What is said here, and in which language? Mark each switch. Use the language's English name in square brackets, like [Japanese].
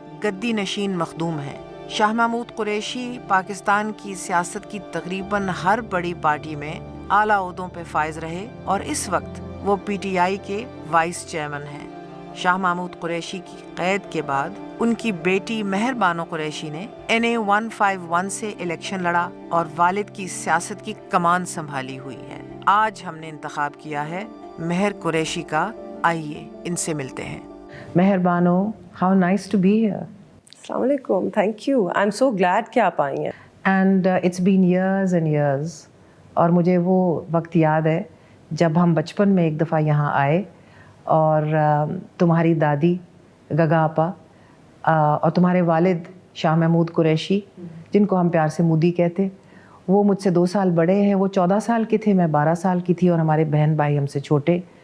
[Urdu] گدی نشین مخدوم ہیں۔ شاہ محمود قریشی پاکستان کی سیاست کی تقریباً ہر بڑی پارٹی میں اعلیٰ عہدوں پہ فائز رہے اور اس وقت وہ پی ٹی آئی کے وائس چیئرمین ہیں۔ شاہ محمود قریشی کی قید کے بعد ان کی بیٹی مہر بانو قریشی نے NA 151 سے الیکشن لڑا اور والد کی سیاست کی کمان سنبھالی ہوئی ہے۔ آج ہم نے انتخاب کیا ہے مہر قریشی کا، آئیے ان سے ملتے ہیں۔ [English] Mehr Bano, how nice to be here. [Urdu] السلام علیکم، [English] thank you, I am so glad [Urdu] کہ آپ آئی ہیں۔ [English] And it's been years and years. [Urdu] اور مجھے وہ وقت یاد ہے جب ہم بچپن میں ایک دفعہ یہاں آئے اور تمہاری دادی گگا آپا اور تمہارے والد شاہ محمود قریشی، جن کو ہم پیار سے مودی کہتے، وہ مجھ سے 2 سال بڑے ہیں، وہ 14 سال کے تھے، میں 12 سال کی تھی، اور ہمارے بہن بھائی ہم سے چھوٹے۔